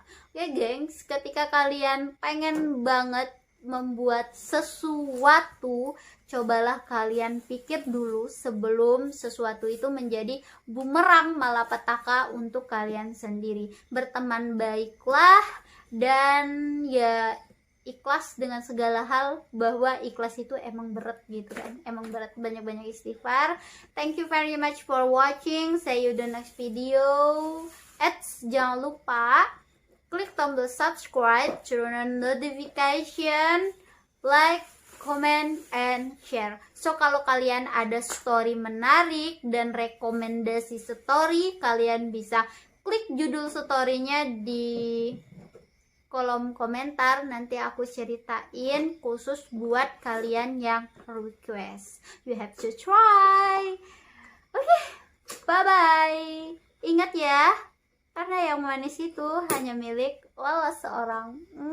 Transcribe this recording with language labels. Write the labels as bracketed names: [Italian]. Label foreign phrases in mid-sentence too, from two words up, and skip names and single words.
[Indonesian] Oke gengs, ketika kalian pengen banget membuat sesuatu, cobalah kalian pikir dulu sebelum sesuatu itu menjadi bumerang malapetaka untuk kalian sendiri. Berteman baiklah dan ya ikhlas dengan segala hal, bahwa ikhlas itu emang berat gitu kan, emang berat. Banyak-banyak istighfar. [English] Thank you very much for watching, see you the next video. [Indonesian] Jangan lupa klik tombol subscribe, [English] turn on notification, like, comment, and share. [Indonesian] So kalau kalian ada story menarik dan rekomendasi story, kalian bisa klik judul storynya di kolom komentar. Nanti aku ceritain khusus buat kalian yang request. [English] You have to try. Oke, bye bye. [Indonesian] Ingat ya, karena yang manis itu hanya milik Lala seorang.